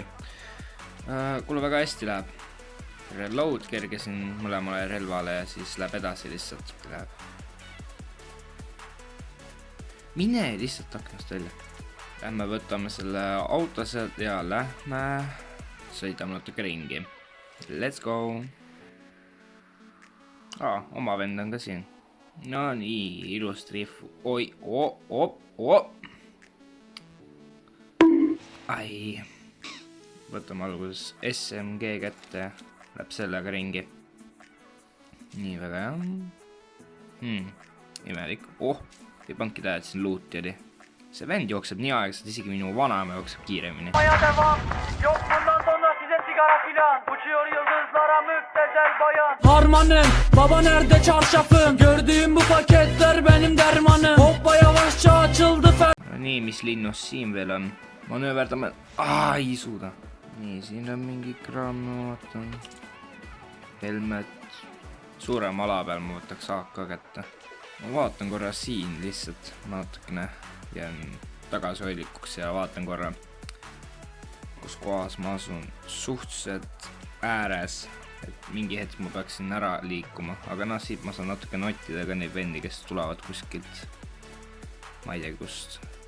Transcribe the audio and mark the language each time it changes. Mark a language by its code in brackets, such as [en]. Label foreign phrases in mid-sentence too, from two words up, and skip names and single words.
[et] Kuule väga hästi läheb. Reload kergesin mõlemale relvale ja siis läheb edasi lihtsalt. Mine lihtsalt aknast välja. Lähme võtame selle auto sealt ja lähme sõidame natuke ringi. [en] Let's go! [et] Oma vend on ka siin. No nii, ilus triff. Oi, Ai. Võtame alguses SMG kätte ja läheb sellega ringi. Nii väga jah. Imelik. Ei panki tähed siin luuti oli. See vend jookseb nii aegselt, isegi minu vanaema jookseb kiiremini. [tr] Harmanım, baba nerede çarşafım? Gördüğüm bu paketler benim dermanım. Hoppa yavaşça açıldı [et] Nii, mis linnus siin veel on? Manööverdame. Ei suuda. Nii, siin on mingi kraam, ma vaatan. Helmet. Suurem ala peal ma võtaks AK kätte. Ma vaatan korra siin lihtsalt natukene jään tagasihoidlikuks ja vaatan korra, kus kohas ma asun suhteliselt ääres, et mingi hetk ma peaksin ära liikuma, aga siit ma saan natuke nottida ka neid vendi, kes tulevad kuskilt, ma ei tea kust.